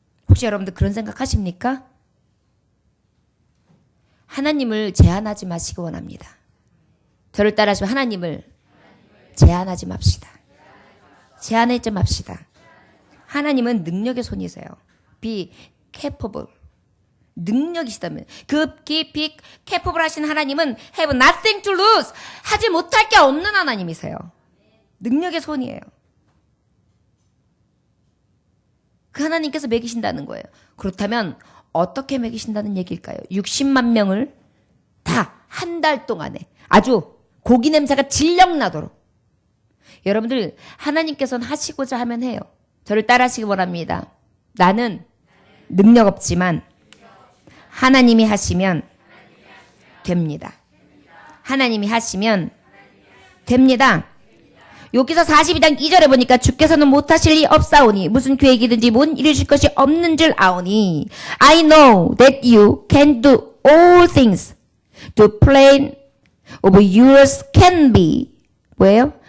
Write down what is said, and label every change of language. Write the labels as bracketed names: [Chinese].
[Korean] 혹시 여러분들 그런 생각 하십니까? 하나님을 제한하지 마시기 원합니다. 저를 따라하시면 하나님을 제한하지 맙시다. 제한하지 맙시다. 하나님은 능력의 손이세요. [English] Be capable. [Korean] 능력이시다면 [English] be capable [Korean] 하신 하나님은 [English] have nothing to lose. [Korean] 하지 못할 게 없는 하나님이세요. 능력의 손이에요. 그 하나님께서 먹이신다는 거예요. 그렇다면 어떻게 먹이신다는 얘기일까요? 60만 명을 다 한 달 동안에 아주 고기 냄새가 질력 나도록 여러분들 하나님께서는 하시고자 하면 해요. 저를 따라하시기 원합니다. 나는 능력 없지만 하나님이 하시면 됩니다. 하나님이 하시면 됩니다. 여기서 42장 2절에 보니까 주께서는 못하실 리 없사오니 무슨 계획이든지 못 이루실 것이 없는 줄 아오니 [English] I know that you can do all things. The plan of yours can be [Korean] 뭐예요?